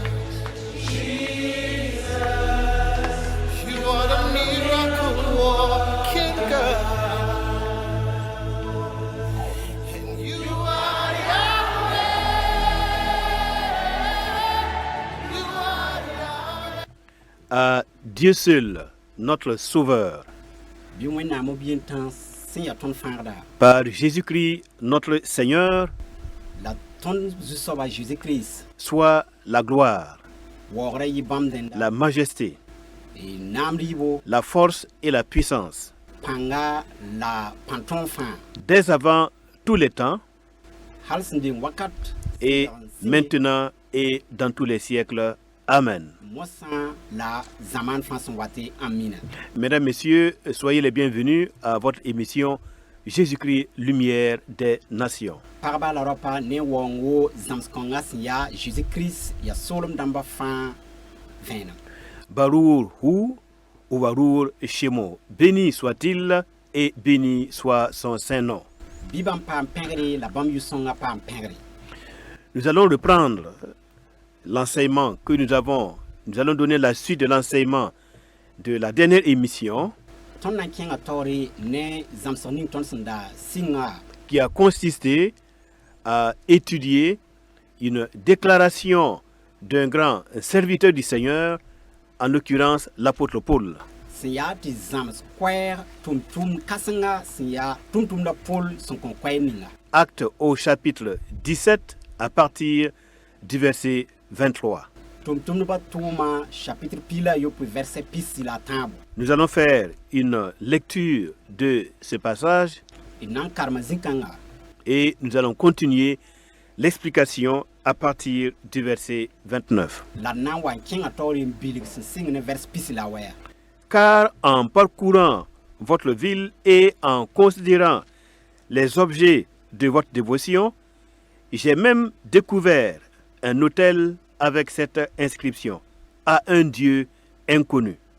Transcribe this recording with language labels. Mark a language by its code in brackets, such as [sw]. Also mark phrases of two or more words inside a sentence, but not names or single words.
[en] You are the miracle walking God. And you are Yahweh. You are Yahweh. [fr] À Dieu seul, notre Sauveur, [mos] bi wẽnnaam b yen tãn sẽn yaa tõnd fãagda [fr] par Jésus-Christ, notre Seigneur, [mos] la tõnd zu-soaba Jésus-Kirist [fr] soit la gloire, [mos] waoogrã yɩ bãmb dẽnda [fr] la majesté, [mos] naamd yibo [fr] la force et la puissance, [mos] pãnga la pãn-tõog fãa [fr] dès avant tous les temps, [mos] hal sẽn deng wakat [fr] et maintenant et dans tous les siècles. Amen. [mos] mosã la zamaan fãa sẽn wate amina [fr] Mesdames, Messieurs, soyez les bienvenus à votre émission Jésus-Christ, lumière des nations. [mos] pagba la raopa ne waoong wo zãms-kãongã sẽn yaa Jésus-Kirist yaa soolem dãmbã fãa vẽenem [he] ברוך הוא וברוך שמו, [fr] béni soit-il et béni soit son saint nom. [mos] bɩ bãmb paam pẽgre la bãmb yu-sõngã paam pẽgre [fr] Nous allons reprendre l'enseignement que nous allons donner la suite de l'enseignement de la dernière émission [mos] tõnd na n kẽngã taoore ne zãmsg ning tõnd sẽn da sɩngã [fr] qui a consisté à étudier une déclaration d'un grand serviteur du Seigneur, en l'occurrence l'apôtre Paul. [mos] sẽn yaa tɩ zãms koɛɛg tʋm-tʋmd kãsenga sẽn yaa tʋm-tʋmda pol sẽn kõn koɛɛg ninga [fr] Acte au chapitre 17 à partir du verset 23. [mos] tʋm-tʋmdbã tʋʋma chapitre pila yopoe verset pis la a tãabo [fr] Nous allons faire une lecture de ce passage [mos] d na n karema zĩ-kãnga [fr] et nous allons continuer l'explication à partir du verset 29. [mos] la d na n wa n kẽngã taoore n bilg sẽn sɩng ne vers pis la wɛɛ [fr] Car en parcourant votre ville et en considérant les objets de votre dévotion, j'ai même découvert un autel avec cette inscription: à un Dieu inconnu.